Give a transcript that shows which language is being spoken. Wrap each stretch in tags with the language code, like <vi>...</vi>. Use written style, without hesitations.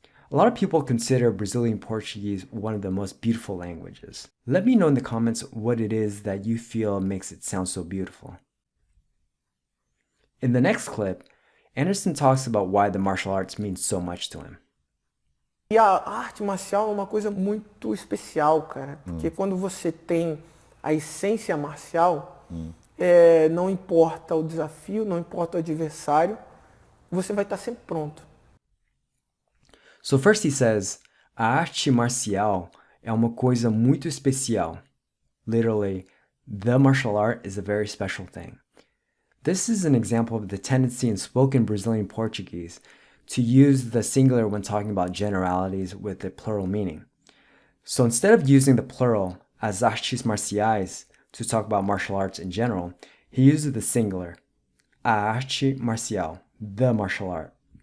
<en>A lot of people consider Brazilian Portuguese one of the most beautiful languages. Let me know in the comments what it is that you feel makes it sound so beautiful. In the next clip, Anderson talks about why the martial arts means so much to him.</en> <pt>E a arte marcial é uma coisa muito especial, cara. Porque quando você tem a essência marcial, não importa o desafio, não importa o adversário, você vai estar sempre pronto.</pt> <en>So first he says,</en> <pt>a arte marcial é uma coisa muito especial.</pt> <en>Literally, the martial art is a very special thing. This is an example of the tendency in spoken Brazilian Portuguese to use the singular when talking about generalities with a plural meaning. So instead of using the plural</en> <pt>as artes marciais</pt> <en>to talk about martial arts in general, he uses the singular,</en> <pt>a arte marcial,</pt> <en>the martial art.</en>